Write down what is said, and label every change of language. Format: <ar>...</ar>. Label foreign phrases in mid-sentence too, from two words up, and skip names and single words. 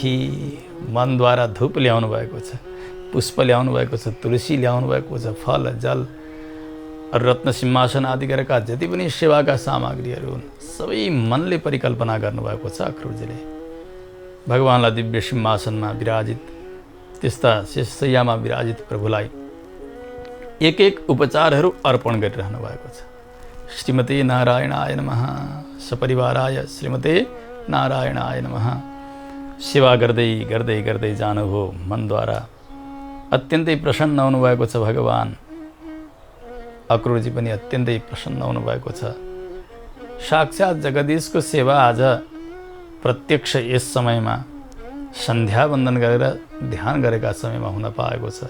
<ne>मनद्वारा धूप ल्याउनु भएको छ, पुष्प ल्याउनु भएको छ, तुलसी ल्याउनु भएको छ, फल जल रत्न सिंहासन आदि गरेका जति पनि सेवाका सामग्रीहरू हुन् सबै मनले परिकल्पना गर्नुभएको छ अक्रूरजीले। भगवानलाई दिव्य सिंहासनमा विराजित त्यस्ता शेषशय्यामा विराजित प्रभुलाई एक एक उपचारहरू अर्पण गरिरहनु भएको छ।</ne> <sa>श्रीमते नारायणाय नमः, सपरिवाराय श्रीमते नारायणाय नमः।</sa> <ne>सेवा गर्दै गर्दै गर्दै जानुभयो। मनद्वारा अत्यन्तै प्रसन्न हुनुभएको छ भगवान। अक्रूरजी पनि अत्यन्तै प्रसन्न हुनुभएको छ। साक्षात् जगदीशको सेवा आज प्रत्यक्ष यस समयमा सन्ध्या वन्दन गरेर ध्यान गरेका समयमा हुन पाएको छ।</ne>